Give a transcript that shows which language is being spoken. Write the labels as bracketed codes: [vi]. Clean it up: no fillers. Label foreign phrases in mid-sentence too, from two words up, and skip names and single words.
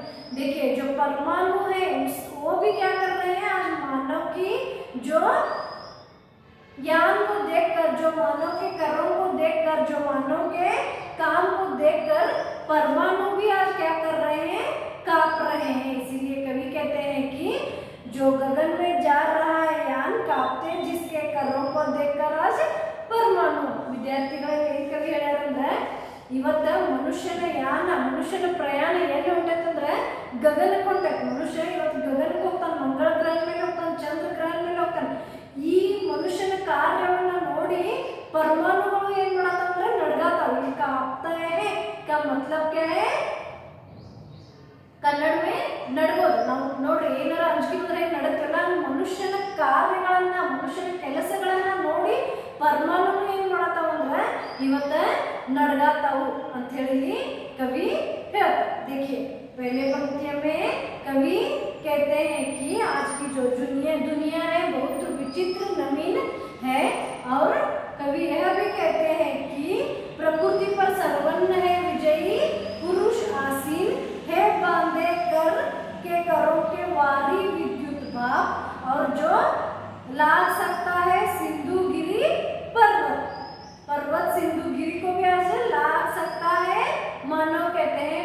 [hi] देखिए जो परमाणु है वो भी क्या कर रहे हैं, आज मानव की जो यान को देखकर, जो मानव के कर्मों को देखकर, जो मानव के काम को देखकर परमाणु भी आज क्या कर रहे हैं, कांप रहे हैं। इसीलिए कवि कहते हैं कि जो गगन में जा रहा है यान, कांपते जिसके कर्मों को देखकर आज परमाणु। [kn] ವಿದ್ಯಾರ್ಥಿಗಳಿಗೆ ಈ ಕವಿ ಹೇಳ್ಯಾರಂದ್ರೆ ಇವತ್ತ ಮನುಷ್ಯನ ಯಾನ, ಮನುಷ್ಯನ ಪ್ರಯಾಣ ಎಲ್ಲಿ ಹೊಂಟೈತಂದ್ರೆ ಗಗನಕ್ಕೆ ಹೊಂಟೈತೆ. ಮನುಷ್ಯ ಇವತ್ತು ಗಗನಕ್ಕೆ ಹೋಗ್ತಾನೆ, ಮಂಗಳ ಗ್ರಹದ ಮೇಲೆ ಹೋಗ್ತಾನೆ, ಚಂದ್ರ ಗ್ರಹದ ಮೇಲೆ ಹೋಗ್ತಾನೆ. ಈ ಮನುಷ್ಯನ ಕಾರ್ಯವನ್ನ ನೋಡಿ परमाणुಗಳು ಏನ್ ಮಾಡತ್ತಂದ್ರೆ ನಡ್ಗಾತಾವ, ಇಲ್ಲಿ [hi] कांपता है। का मतलब क्या है, ಕನ್ನಡ में ನಡ್ಗೋದು. [kn] ನಾವು ನೋಡ್ರಿ ಏನಾರ ಅಂಜಿಕೆ ಬಂದ್ರೆ ನಡುತ್ತಲ್ಲ, ಮನುಷ್ಯನ ಕಾರ್ಯಗಳನ್ನ, ಮನುಷ್ಯನ ಕೆಲಸಗಳನ್ನ ನೋಡಿ परमाणु ಏನ್ ಮಾಡತಾವ ಅಂದ್ರೆ ಇವತ್ತ ನಡ್ಗಾತಾವು ಅಂತ ಹೇಳಿ कवि ಹೇಳ್ತಾರೆ. [hi] देखिए पहले पंक्ति में कवि कहते हैं कि आज की जो दुनिया है बहुत विचित्र नवीन है। और कवि यह भी कहते हैं कि प्रकृति पर सर्वन्न है विजयी पुरुष आसीन है, बांधे कर के करों के वारी विद्युत भाव, और जो लाग सकता है सिंधुगिरी पर्वत, पर्वत सिंधुगिरी को भी आज लाग सकता है मानव कहते हैं।